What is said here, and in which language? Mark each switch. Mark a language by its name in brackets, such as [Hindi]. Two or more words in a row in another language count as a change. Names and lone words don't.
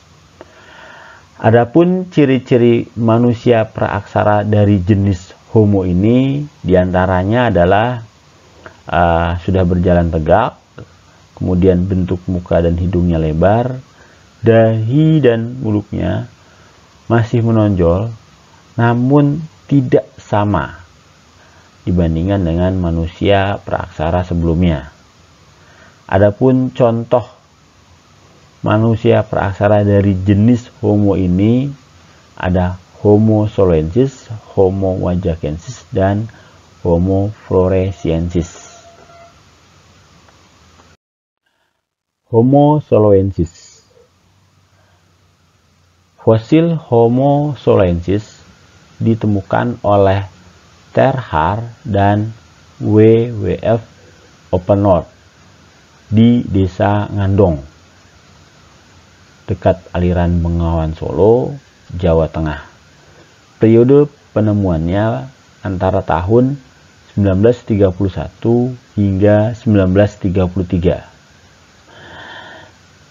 [Indonesian] Adapun ciri-ciri manusia praaksara dari jenis Homo ini diantaranya adalah sudah berjalan tegak, kemudian bentuk muka dan hidungnya lebar, dahi dan mulutnya masih menonjol, namun tidak sama dibandingkan dengan manusia praaksara sebelumnya. Adapun contoh manusia praaksara dari jenis Homo ini ada Homo soloensis, Homo wajakensis, dan Homo floresiensis. Homo soloensis. Fosil Homo soloensis ditemukan oleh Terhar dan WWF Oppenord di Desa Ngandong, dekat aliran Bengawan Solo, Jawa Tengah. Periode penemuannya antara tahun 1931 hingga 1933.